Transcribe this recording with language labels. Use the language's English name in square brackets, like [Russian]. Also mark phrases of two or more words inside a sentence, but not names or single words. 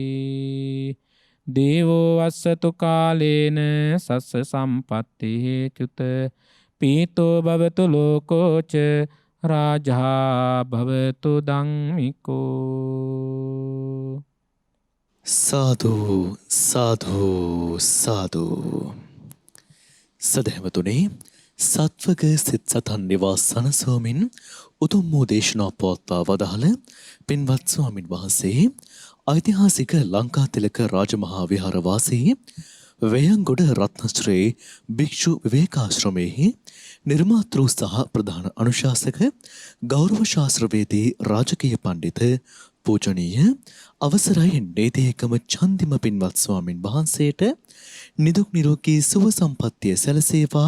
[Pali] දේවෝ වස්සතු කාලේන සස්ස සම්පත්ති හේතුත පීතෝ භවතු ලෝකෝච රාජා භවතු ධම්මිකෝ. [Sinhala] සාදු සාදු සාදු. සදහැවතුනේ, සත්වක සිත් සතන් නිවා සනසවමින් උතුම් වූ දේශනා පවත්වා වදාළ පින්වත් ස්වාමින් වහන්සේ ඓතිහාසික ලංකාතිලක රාජමහා විහාරවාසී වේයන්ගොඩ රත්නශ්‍රී භික්ෂු විවේකාශ්‍රමයෙහි නිර්මාතෘ සහ ප්‍රධාන අනුශාසක ගෞරව ශාස්ත්‍රවේදී රාජකීය පණ්ඩිත පූජනීය අවසරයි නීතියකම චන්දිම පින්වත් ස්වාමින් වහන්සේට නිදුක් නිරෝගී සුව සම්පන්නිය සැලසේවා.